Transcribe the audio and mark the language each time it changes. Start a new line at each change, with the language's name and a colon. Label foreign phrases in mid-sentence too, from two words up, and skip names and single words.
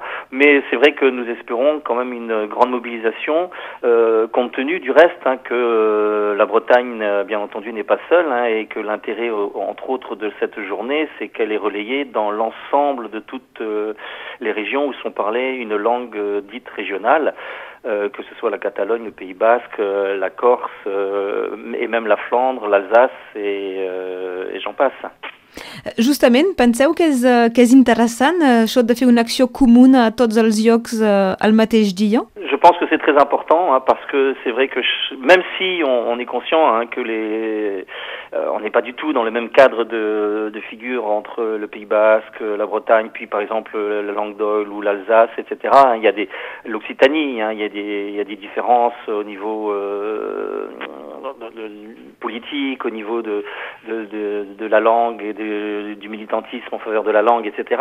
French: Mais c'est vrai que nous espérons quand même une grande mobilisation, compte tenu du reste, que la Bretagne, bien entendu, n'est pas seule, et que l'intérêt, entre autres, de cette journée, c'est qu'elle est relayée dans l'ensemble de toutes les régions où sont parlées une langue dite régionale, que ce soit la Catalogne, le Pays Basque, la Corse, et même la Flandre, l'Alsace, et j'en passe.
Catalan: Justament, penseu que és interessant això de fer una acció comuna a tots els llocs al mateix dia?
French: Je pense que c'est très important, parce que c'est vrai que même si on est conscient que on n'est pas du tout dans le même cadre de figure entre le Pays Basque, la Bretagne, puis par exemple la Languedoc ou l'Alsace, etc. Il y a l'Occitanie, il y a des différences au niveau politique, au niveau de la langue et du militantisme en faveur de la langue, etc.